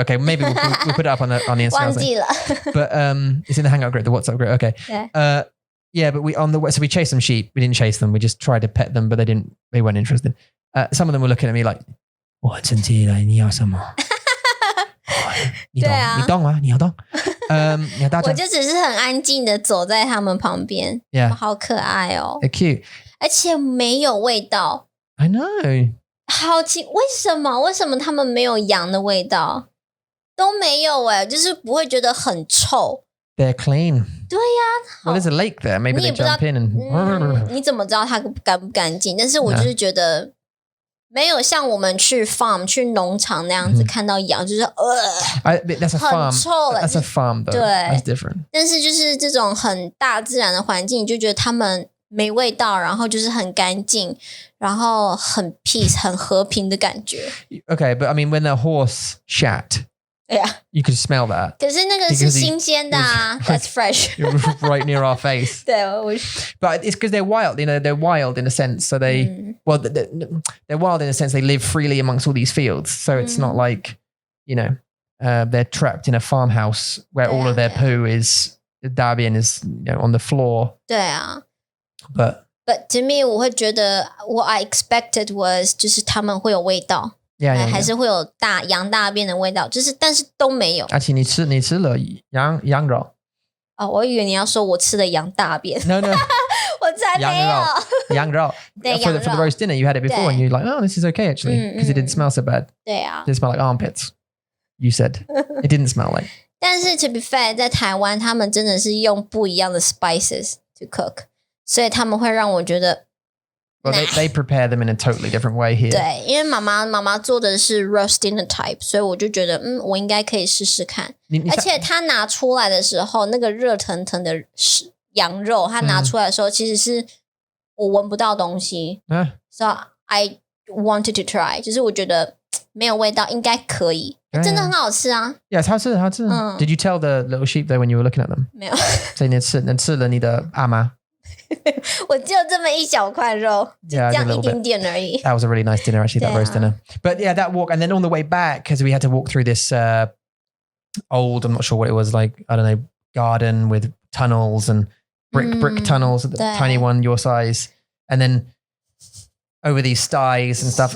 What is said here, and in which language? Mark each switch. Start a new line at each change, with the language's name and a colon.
English: Okay, maybe we'll put it up on the Instagram.
Chinese: 忘记了
English: But it's in the Hangout group, the WhatsApp group. Okay. Yeah. But so we chased some sheep. We didn't chase them. We just tried to pet them, but they weren't interested. Some of them were looking at me like,
Chinese: 我生气了，你要什么？你懂吗？你要懂？我就只是很安静的走在他们旁边
English: Yeah.
Chinese: 好可爱哦
English: They're cute.
Chinese: 而且没有味道
English: I know.
Chinese: 好奇为什么他们没有羊的味道都没有就是不会觉得很臭
English: They're clean.
Chinese: 对呀
English: Well, there's a lake there. Maybe they jump in and
Chinese: 你怎么知道它干不干净但是我就是觉得没有像我们去 farm 去农场那样子看到羊就是
English: that's a farm.
Chinese: 很臭
English: That's a farm though.
Chinese: 对
English: That's different.
Chinese: 但是就是这种很大自然的环境你就觉得他们没味道然后就是很干净然后很 peace 很和平的感觉
English: Okay, but I mean when the horse shat, Yeah. you could smell that.
Chinese: 可是那个是新鲜的
English: That's fresh. Right near our face.
Chinese: 对
English: But it's because they're wild, you know, they're wild in a sense. So they're wild in a sense. They live freely amongst all these fields. So it's not like, you know, they're trapped in a farmhouse where all of their poo is 大便 is on the floor.
Chinese: 对啊
English: But to me
Chinese: 我会觉得
English: what I expected was
Chinese: 就是他们会有味道
English: yeah.
Chinese: 还是会有羊大便的味道，就是但是都没有。而且你吃了羊肉。我以为你要说我吃了羊大便。
English: No.
Chinese: 我才没有。羊肉。
English: For the roast dinner, you had it before and you're like, oh, this is okay actually because it didn't smell so bad.
Chinese: 对啊
English: It didn't smell like armpits. You said it didn't smell like.
Chinese: 但是
English: to be fair
Chinese: 在台湾他们真的是用不一样的
English: spices to cook，
Chinese: 所以他们会让我觉得
English: Well, they prepare them in a totally different way here.
Chinese: 对，因为妈妈做的是
English: roast dinner type，
Chinese: 所以我就觉得我应该可以试试看。而且他拿出来的时候，那个热腾腾的羊肉，他拿出来的时候，其实是我闻不到东西。
English: So I wanted to try，
Chinese: 就是我觉得没有味道，应该可以。真的很好吃啊
English: Yes,
Chinese: 好吃。
English: Did you tell the little sheep though when you were looking at them?
Chinese: 没有。所以你吃了你的阿妈。我只有这么一小块肉，就这样一点点而已。
English: That was a really nice dinner actually, that roast dinner. But yeah, that walk and then on the way back, because we had to walk through this old, I'm not sure what it was, like, I don't know, garden with tunnels and brick tunnels, the tiny one your size, and then over these styes and stuff.